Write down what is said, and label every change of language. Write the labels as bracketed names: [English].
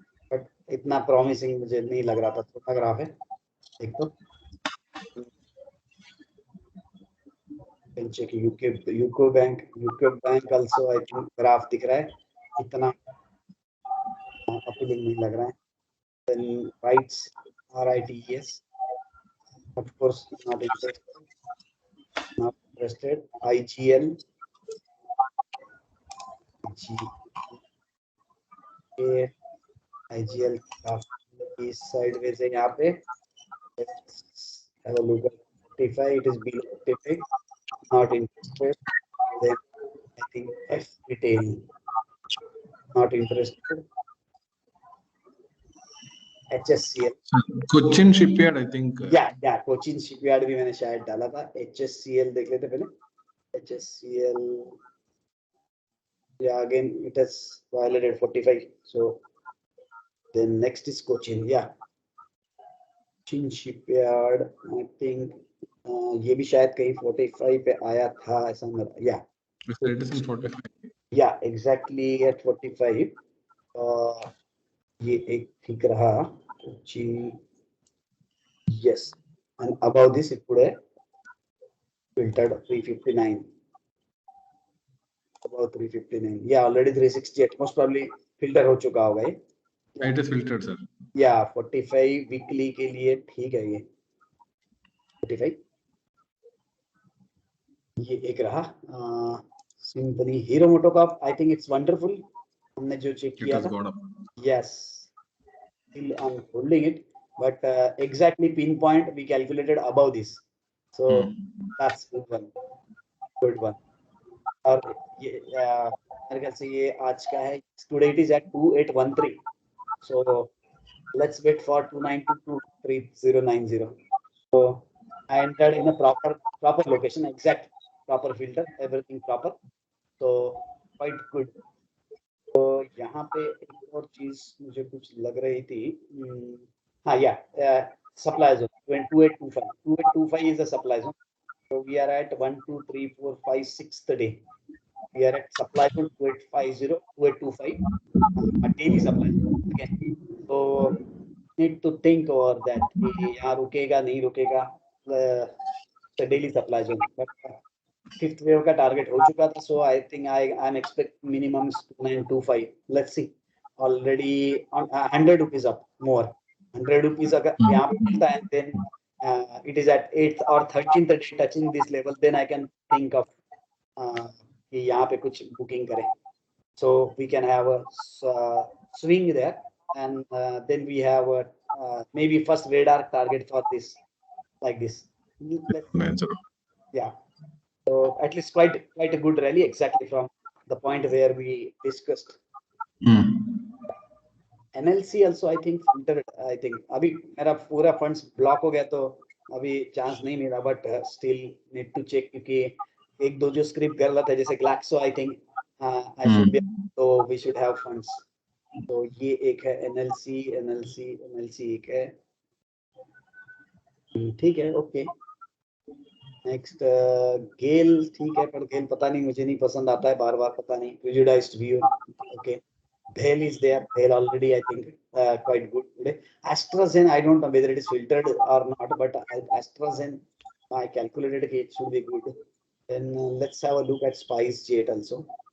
[Hindi] But इतना promising मुझे नहीं लग रहा था. छोटा ग्राफ है. एक तो [English] check UCO Bank also, I think [Hindi] graph दिख रहा है. इतना appealing नहीं लग रहा है. [English] Then rights, RITES, of course not interested. IGL, IGL is sideways [Hindi] है यहाँ पे. [English] Let's have a look at 45. It is below 45. Not interested. Then I think F retail, not interested. HSCL. Cochin Shipyard, I think. [Hindi] या Cochin shipyard भी मैंने शायद डाला था. HSCL देख लेते पहले. [English] HSCL, yeah, again it has violated 45. So then next is Cochin. Yeah, Cochin Shipyard, I think [Hindi] ये भी शायद कहीं 45 पे आया था ऐसा मेरा. [English] Yeah, It is in 45. yeah, exactly at 45. [Hindi] ये एक ठीक रहा. [English] Cochin, yes, and above this it put a filtered 359. About 359. Yeah, already 368. [Hindi] Most probably filter हो चुका होगा ये. [English] It is filtered, sir. [Hindi] Yeah, 45 weekly के लिए ठीक है ये. [English] 45. [Hindi] ये एक रहा. सिंफनी हीरो मोटो का. [English] I think it's wonderful. [Hindi] हमने जो चेक [English] It [Hindi] किया [English] has [Hindi] था. [English] gone up. Yes, still I'm holding it, but exactly pinpoint we calculated above this. So that's good one. Good one. [Hindi] और ये मेरे ख्याल से ये आज का है. [English] Today it is at 2813. So let's wait for 292-3090. So I entered in a proper location, exact proper filter, everything proper. So quite good. [Hindi] तो यहाँ पे एक और चीज मुझे कुछ लग रही थी. हाँ, या supply zone 2825. [English] 2825 is the supply zone. So we are at 1, 2, 3, 4, 5, 6th day. We are at supply zone 2850, 2825, a daily supply. Okay. So need to think over that. [Hindi] यहाँ रुकेगा नहीं रुकेगा. [English] The daily supply zone. [Hindi] But fifth wave का target हो चुका था. [English] So I think I'm expect minimum 2925. Let's see. Already on 100 rupees up more. 100 rupees [Hindi] अगर यहाँ पे मिलता है, [English] then it is at 8th or 13th day touching this level, then I can think of [Hindi] कि यहाँ पे कुछ booking करें. [English] So we can have a swing there, and then we have a maybe first radar target for this, like this. Yeah. So at least quite a good rally, exactly from the point where we discussed. NLC also I think filtered. I think [Hindi] अभी मेरा पूरा funds block हो गया तो अभी chance नहीं मिला, [English] but still need to check [Hindi] क्योंकि एक दो जो script कर रहा था [English] जैसे Glaxo, I think I should be, so we should have funds. [Hindi] तो ये एक है NLC एक है. ठीक है, okay. Next गेल ठीक है, पर गेल पता नहीं, मुझे नहीं पसंद आता है, बार पता नहीं. [English] Prejudiced view. Okay. Bhel is there. Bhel already I think quite good today. AstraZen, I don't know whether it is filtered or not, but AstraZen I calculated it should be good. Then let's have a look at SpiceJet also.